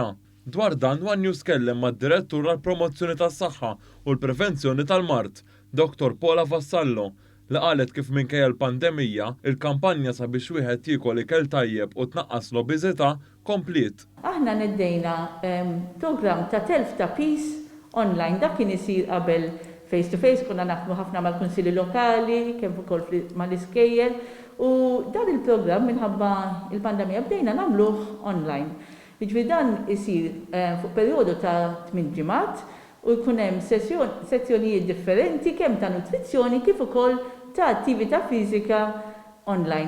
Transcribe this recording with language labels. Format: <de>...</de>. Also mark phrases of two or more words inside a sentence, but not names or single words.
<mt>Dwar dan One News kellem mad-Direttur għall-Promozzjoni tas-Saħħa u l-Prevenzjoni tal-Mart, Dr. Paula Vassallo, li qalet kif minkejja l-pandemija, il-kampanja sabiex wieħed jiekol ikel tajjeb u tnaqqas l-obeżità komplit. Aħna neddejna program ta' telf ta' peace online, dak kien isir qabel</mt> <en>face to face,</en> <mt>konna naħdmu ħafna mal-kunsili lokali, kemm ukoll mal-iskejjel, u dan il-programm minħabba il-pandemija bdejna nagħmluh online. Jiġri dan isir fuq perjodu ta' 8 ġimgħat u jkun hemm sezzjonijiet differenti kemm ta' nutrizzjoni kif ukoll ta' attività fiżika online.</mt>